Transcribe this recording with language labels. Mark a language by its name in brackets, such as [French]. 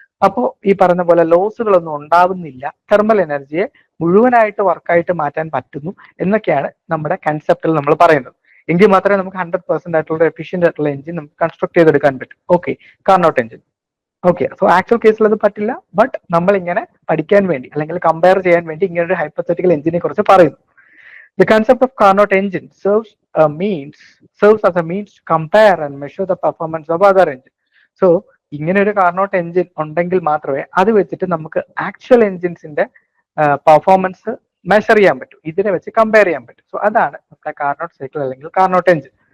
[Malayalam] അപ്പോൾ ഈ പറഞ്ഞ പോലെ ലോസുകളൊന്നും ഉണ്ടാവുന്നില്ല, തെർമൽ എനർജിയെ മുഴുവനായിട്ട് വർക്കായിട്ട് മാറ്റാൻ പറ്റുന്നു എന്നൊക്കെയാണ് നമ്മുടെ കൺസെപ്റ്റിൽ നമ്മൾ പറയുന്നത്. എങ്കിൽ മാത്രമേ നമുക്ക് 100% ആയിട്ടുള്ള എഫിഷ്യന്റ് ആയിട്ടുള്ള എഞ്ചിൻ നമുക്ക് കൺസ്ട്രക്ട് ചെയ്തെടുക്കാൻ പറ്റും. Okay, Carnot engine. Okay, so actual കേസിൽ അത് പറ്റില്ല. ബട്ട് നമ്മൾ ഇങ്ങനെ പഠിക്കാൻ വേണ്ടി അല്ലെങ്കിൽ കമ്പയർ ചെയ്യാൻ വേണ്ടി ഇങ്ങനെ ഒരു ഹൈപ്പോത്തറ്റിക്കൽ എഞ്ചിനെ കുറിച്ച് പറയുന്നു. [English] The concept of Carnot engine serves as a means to compare and measure the performance of other engine. [Malayalam] So ഇങ്ങനെ ഒരു കാർനോട്ട് എഞ്ചിൻ ഉണ്ടെങ്കിൽ മാത്രമേ അത് വെച്ചിട്ട് നമുക്ക് ആക്ച്വൽ എഞ്ചിൻസിന്റെ പെർഫോമൻസ് മെഷർ ചെയ്യാൻ പറ്റും, ഇതിനെ വെച്ച് കമ്പയർ ചെയ്യാൻ പറ്റും. സോ അതാണ് നമ്മുടെ കാർനോട്ട് സൈക്കിൾ അല്ലെങ്കിൽ കാർനോട്ട് എഞ്ചിൻ.